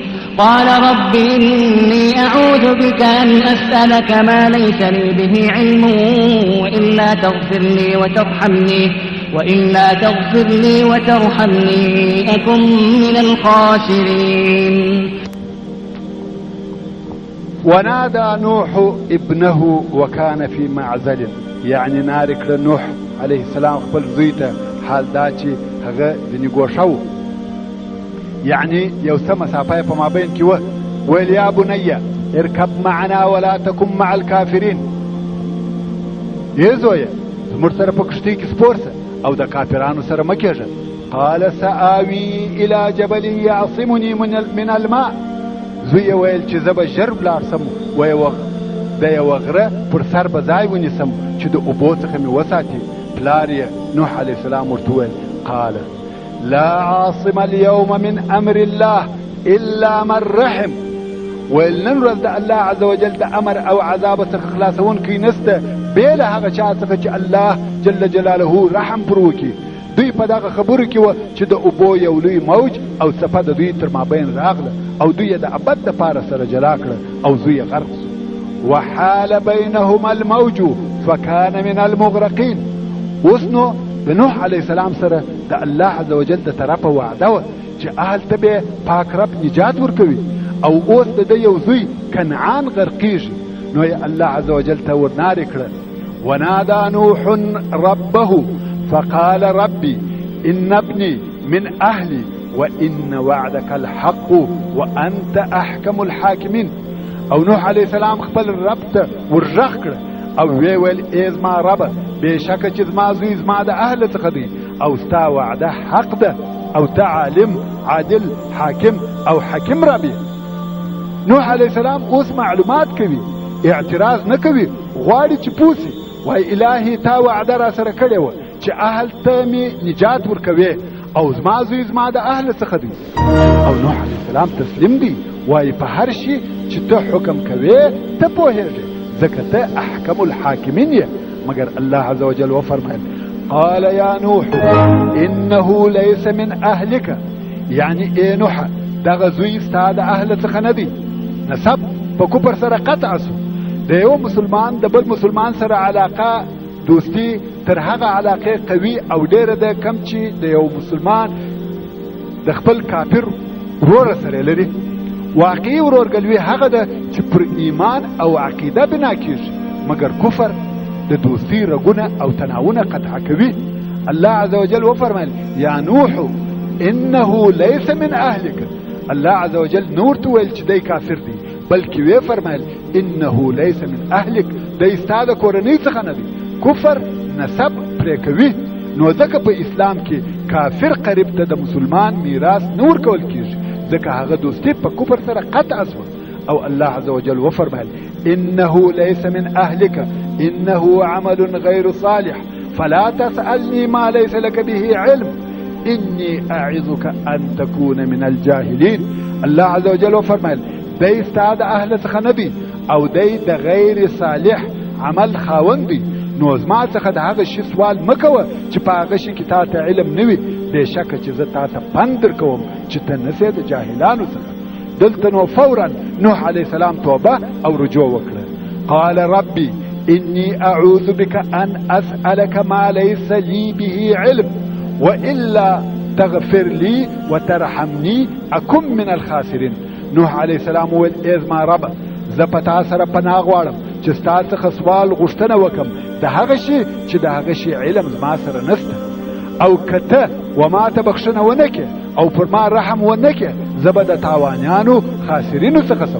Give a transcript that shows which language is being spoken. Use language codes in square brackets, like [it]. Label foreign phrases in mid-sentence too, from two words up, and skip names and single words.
[ar] قال رب إني أعوذ بك أن أسألك ما ليس لي به علم وإلا تغفر لي وترحمني أكن من الخاسرين. ونادى نوح ابنه وكان في معزل [ps] يعني نارك لنوح عليه السلام خپل زوی ته حال دا چې هغه ځینې ګوښه و يعني یو څه مسافه په مابین کې وه. [ar] ویل یا بنیه ارکب معنا ولا تکن مع الکافرین. [ps] ای زویه زموږ سره په کښتۍ کې سپور شه او د کافرانو سره مه کېږه. [ar] قال سآوي الى جبل يعصمني من الماء. [ps] زوی ویل چې زه به ژر ولاړ سم د یوه غره پر سر به ځای ونیسم چې د اوبو څخه مې وساتي. پلار یې نوح علیه السلام ورته وویل [ar] قال لا عاصم اليوم من امر الله الا من رحم. [ps] ویل نن ورځ د الله عز وجل د امر او عذاب څخه خلاصونکی نسته بې له هغه چا څخه چې الله جل جلاله رحم پر وکړي. دوی په دغه خبرو کې وه چې د اوبو یو لوی موج او څپه د دوی تر مابین راغله او دوی یې د ابد دپاره سره جلا کړه او زوی یې غرق سو. [ar] وحال بینهما الموج فکان من المغرقین. [ps] اوس نو د نوح علیه السلام سره د الله عز وجل د طرفه وعده وه چې هلته به پاک رب نجات ورکوي او اوس د ده یو زوی کنعان غرقیږي. نو یې الله عز وجل ته ورنارې کړه. [ar] ونادى نوح ربه فقال ربي إن ابني من أهلي وإن وعدك الحق وأنت أحكم الحاكمين. [ps] او نوح علیه السلام خپل رب ته ورغږ کړه او ویې ویل ای زما ربه بېشکه چې زما زوی زما د اهله څخه دی او ستا وعده حق ده او ته عالم عادل حاکم او حکیم رب یې. نوح علیه السلام اوس معلومات کوي اعتراض نه کوي غواړي چې پوه سي. وای الهي تا وعده را سره کړې وه چې اهل ته مې نجات ورکوې او زما زوی زما د اهله څخه دی. او نوح علیه السلام تسلیم دی وای په هر شي چې ته حکم کوې ته پوهېږې ځکه ته [ar] احکم الحاکمین [ps] یې. مگر الله عز وجل وفرمایل [ar] قال یا نوح انه ليس من اهلك [ps] يعني اے نوح دغه زوی ستا د اهله څخه نه دی. نسب په کفر سره قطع سو. د یو مسلمان د بل مسلمان سره علاقه دوستی تر هغه علاقه قوي او ډیره ده کم چې د یو مسلمان د خپل کافر ورور سره لري. واقعي ورورګلوي هغه ده چې پر ایمان او عقیده بنا کیږي، مګر کفر د دوستی رګونه او تناونه قطع کوي. الله عز وجل وفرمایل [ar] یا نوح انه ليس من اهلك. [ps] الله عز وجل نور ته ویل چې دی کافر دی، بلکې وی فرمایل [ar] انه ليس من اهلك، [ps] دی ستا د کورنۍ څخه نه دی. کفر نسب پرې کوي. نو ځکه په اسلام کې کافر قریب ته د مسلمان میراث نور کول کیږي، ځکه هغه دوستی په کفر سره قطع شوه. او الله عز وجل وفرمایل انه ليس من اهلك انه عمل غير صالح فلا تسألني ما ليس لك به علم إني أعظك أن تكون من الجاهلين. الله عز وجل وفرمایل دی ستا د اهله څخه نه دی او دی د غیر صالح عمل خاوند دی. نو زما څخه د هغه شي سوال مه کوه چې په هغه شي کې تا ته علم نه وي. بېشکه چې زه تا ته پند درکوم چې ته نسې د جاهلانو څخه. دلته نو فورا نوح علیه السلام توبه او رجوع وکړه. [ar] قال ربي إني أعوذ بك أن أسألك ما ليس لي به علم وإلا تغفر لي وترحمني أكن من الخاسرين. [ps] نوح عليه السلام ویل ای زما رب زه په تا سره پناه غواړم چې ستا څخه سوال غوښتنه وکم د هغه شي چې د هغه شي علم زما سره نشته، او که ته وما ته بخښنه ونه کړې او پر ما رحم ونه کړې زه به د تاوانیانو خاسرینو څخه سم.